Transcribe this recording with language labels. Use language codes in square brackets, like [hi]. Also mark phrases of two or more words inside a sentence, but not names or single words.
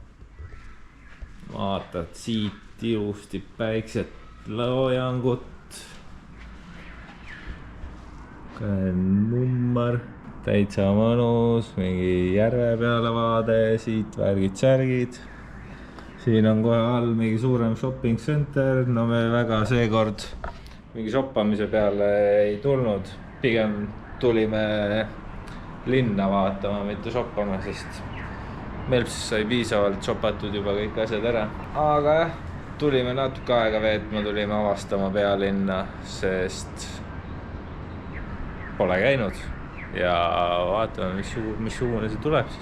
[et] Vaatad siit ilusti päikset loojangut. Number, täitsa mõnus, mingi järve peale vaade, siit värgid-särgid. Siin on kohe all mingi suurem [en] shopping center, [et] no me väga seekord mingi shoppamise peale ei tulnud. Pigem tulime linna vaatama, mitte shoppama, sest meil sai piisavalt shoppatud juba kõik asjad ära. Aga jah, tulime natuke aega veetma, tulime avastama Pealinna, sest pole käinud ja vaatame, missugune see tuleb siis.